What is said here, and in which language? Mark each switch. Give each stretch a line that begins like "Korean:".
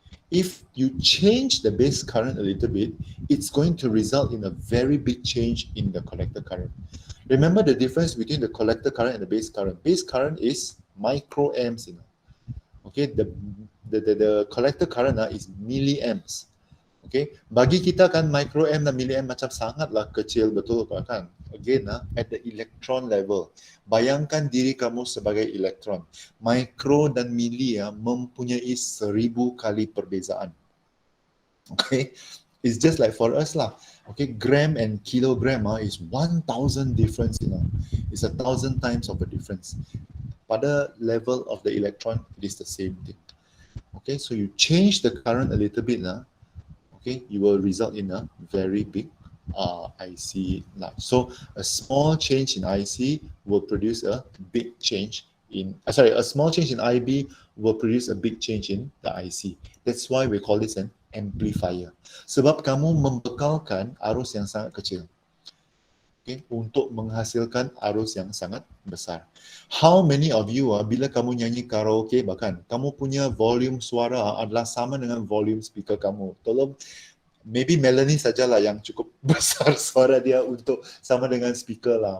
English: If you change the base current a little bit, it's going to result in a very big change in the collector current. Remember the difference between the collector current and the base current. Base current is microamps, you know. Okay, the collector current is milliamps.
Malay: Okay, bagi kita kan microamp dan milliamp macam sangatlah kecil, betul kan?
English: Again, at the electron level,
Malay: bayangkan diri kamu sebagai elektron. Micro dan milli mempunyai 1000 kali perbezaan.
English: Okay, it's just like for us lah. Okay, gram and kilogram is 1000 difference, you know. It's 1000 times of a difference. Pada level of the electron, it is the same thing. Okay, so you change the current a little bit, okay, you will result in a very big IC large. So a small change in IC will produce a big change in, a small change in IB will produce a big change in the IC. That's why we call this an amplifier.
Malay: Sebab kamu membekalkan arus yang sangat kecil, okay, untuk menghasilkan arus yang sangat besar.
English: How many of you
Malay: bila kamu nyanyi karaoke, bahkan kamu punya volume suara adalah sama dengan volume speaker kamu. Tolong, maybe Melanie sajalah yang cukup besar suara dia untuk sama dengan speaker lah.